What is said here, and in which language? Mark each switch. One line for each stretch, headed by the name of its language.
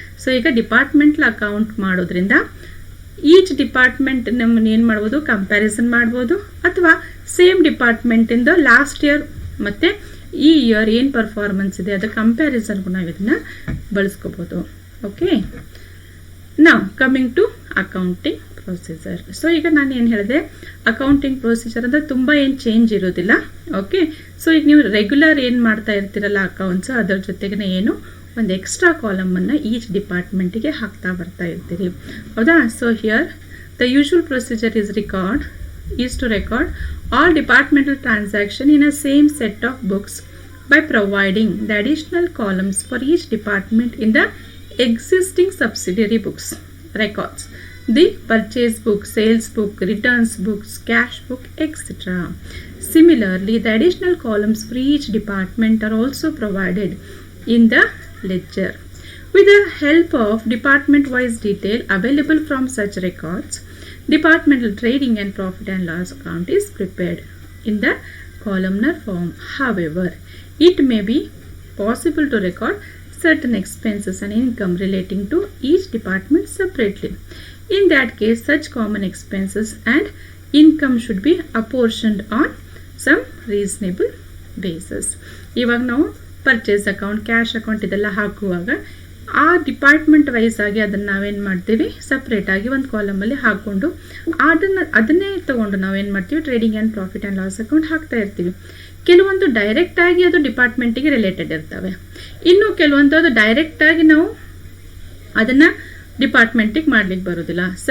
Kannada: So ಈಗ departmental account ಮಾಡೋದ್ರಿಂದ each department ನಮ್ಮನ್ನು ಏನು ಮಾಡ್ಬೋದು, ಕಂಪ್ಯಾರಿಸನ್ ಮಾಡ್ಬೋದು, ಅಥವಾ ಸೇಮ್ ಡಿಪಾರ್ಟ್ಮೆಂಟಿಂದ ಲಾಸ್ಟ್ ಇಯರ್ ಮತ್ತು ಈ ಇಯರ್ ಏನು ಪರ್ಫಾರ್ಮೆನ್ಸ್ ಇದೆ ಅದರ ಕಂಪ್ಯಾರಿಸನ್ಗೂ ನಾವು ಇದನ್ನು ಬಳಸ್ಕೋಬೋದು. Okay,
English: Now coming to accounting procedure.
Kannada: So ಈಗ ನಾನು ಏನು ಹೇಳಿದೆ, ಅಕೌಂಟಿಂಗ್ ಪ್ರೊಸೀಜರ್ ಅಂದರೆ ತುಂಬ ಏನು ಚೇಂಜ್ ಇರೋದಿಲ್ಲ. ಓಕೆ, ಸೊ ಈಗ ನೀವು ರೆಗ್ಯುಲರ್ ಏನು ಮಾಡ್ತಾ ಇರ್ತೀರಲ್ಲ ಅಕೌಂಟ್ಸ್, ಅದರ ಜೊತೆಗೆ ಏನು ಒಂದು ಎಕ್ಸ್ಟ್ರಾ ಕಾಲಮನ್ನು ಈಚ್ ಡಿಪಾರ್ಟ್ಮೆಂಟಿಗೆ ಹಾಕ್ತಾ ಬರ್ತಾ ಇರ್ತೀರಿ, ಹೌದಾ?
English: So here the usual procedure is to record all departmental transaction in a same set of books by providing the additional columns for each department in the existing subsidiary books records, the purchase book, sales book, returns books, cash book, etc. Similarly, the additional columns for each department are also provided in the ledger. With the help of department-wise detail available from such records, departmental trading and profit and loss account is prepared in the columnar form. However, it may be possible to record certain expenses and income relating to each department separately. In that case, such common expenses and income should be apportioned on some reasonable basis.
Kannada: ಇವಾಗ ನಾವು purchase account, cash account ಇದೆಲ್ಲ ಹಾಕುವಾಗ ಆ department wise ಆಗಿ ಅದನ್ನು ನಾವೇನು ಮಾಡ್ತೀವಿ, ಸಪ್ರೇಟಾಗಿ ಒಂದು ಕಾಲಮಲ್ಲಿ ಹಾಕ್ಕೊಂಡು ಅದನ್ನೇ ತೊಗೊಂಡು ನಾವೇನು ಮಾಡ್ತೀವಿ, trading and profit and loss account ಹಾಕ್ತಾ ಇರ್ತೀವಿ. ಕೆಲವೊಂದು ಡೈರೆಕ್ಟಾಗಿ ಅದು ಡಿಪಾರ್ಟ್ಮೆಂಟಿಗೆ ರಿಲೇಟೆಡ್ ಇರ್ತವೆ, ಇನ್ನು ಕೆಲವೊಂದು ಅದು ಡೈರೆಕ್ಟಾಗಿ ನಾವು ಅದನ್ನು ಡಿಪಾರ್ಟ್ಮೆಂಟಿಗೆ ಮಾಡ್ಲಿಕ್ಕೆ ಬರೋದಿಲ್ಲ.